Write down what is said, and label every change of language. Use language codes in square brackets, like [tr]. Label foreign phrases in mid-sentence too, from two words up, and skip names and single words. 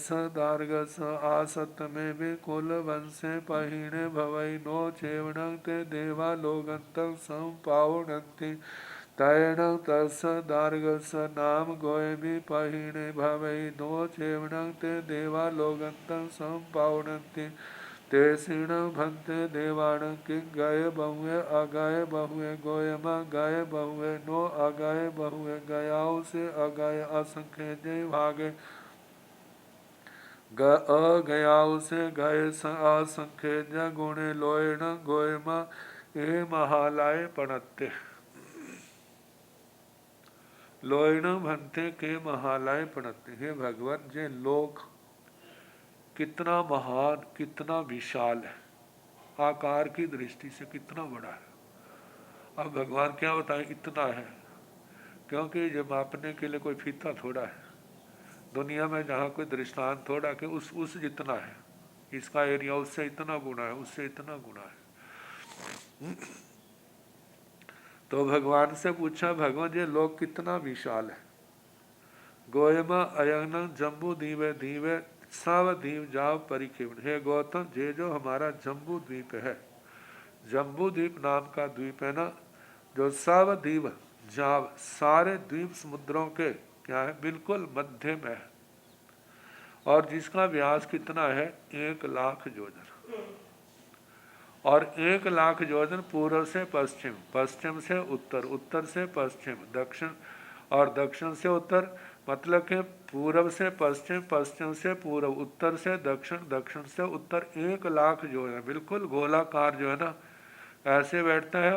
[pra] दार्गस आसतमे विकुल वंशे पहीणे भवै नो चेवणं ते देवा लोगन्तं संपावनन्ति तैण तस दार्गस नाम गोयमि पहीणे भवै नो चेवणं ते देवा लोगन्तं संपावनन्ति ते सिण भंते देवाण कि गए बहुए अगए बहुए गोयमा गए बहुए नो अगए बहुए गयाओ से अगए असंख्य जय भागे गयाओ से गए असंख्य गुणे लोयण गोयमा ए महालाय पणत्ते लोयण भंते के महालाय पणत्ते। [hi] हे भगवान, जे लोक कितना महान, कितना विशाल है, आकार की दृष्टि से कितना बड़ा है। अब भगवान क्या बताएं, इतना है, क्योंकि ये मापने के लिए कोई फीता थोड़ा है दुनिया में, जहाँ कोई दृष्टांत थोड़ा कि उस जितना है, इसका एरिया उससे इतना गुना है, उससे इतना गुना है। तो भगवान से पूछा, भगवान ये लोक कितना विशाल है। [pra] गोयमा अयन जम्बू दीवे दीवे साव द्वीप जाव परिखेवन। [hi] हे गौतम, ये जो हमारा जम्बू द्वीप है, जम्बू द्वीप नाम का द्वीप है ना, जो [pra] साव द्वीप जाव [hi] सारे द्वीप समुद्रों के क्या है, बिल्कुल मध्य में है। और जिसका व्यास कितना है 1,00,000 योजन, और 1,00,000 योजन पूर्व से पश्चिम, पश्चिम से उत्तर, उत्तर से पश्चिम, दक्षिण और दक्षिण से उत्तर, मतलब कि पूर्व से पश्चिम, पश्चिम से पूर्व, उत्तर से दक्षिण, दक्षिण से उत्तर, 1,00,000 योजन बिल्कुल गोलाकार जो है ना ऐसे बैठता है।